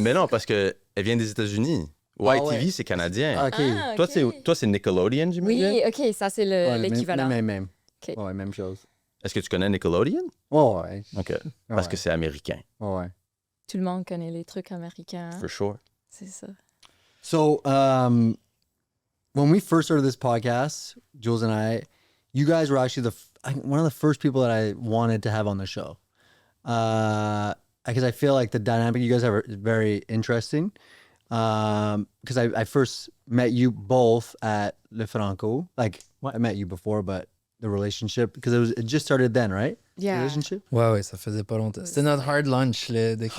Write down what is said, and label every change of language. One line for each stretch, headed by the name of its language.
French: mais non, parce qu'elle vient des États-Unis. White TV, c'est canadien. Ah, OK. Ah, Toi, c'est Nickelodeon, j'imagine? Oui, OK, ça c'est l'équivalent. Même. OK. Ouais, même chose. Est-ce que tu connais Nickelodeon? Oh, ouais. OK. Parce que Ouais. c'est américain, Oh, ouais. Tout le monde connaît les trucs américains.
English: for sure.
French: C'est ça.
English: So, when we first started this podcast, Jules and I, you guys were actually one of the first people that I wanted to have on the show. Because I feel like the dynamic you guys have is very interesting. Because I first met you both at Le Franco. Like, I met you before, but the relationship, because it just started then, right? Yeah. Relationship?
French: Ouais, ça faisait pas longtemps. C'était notre hard lunch, là.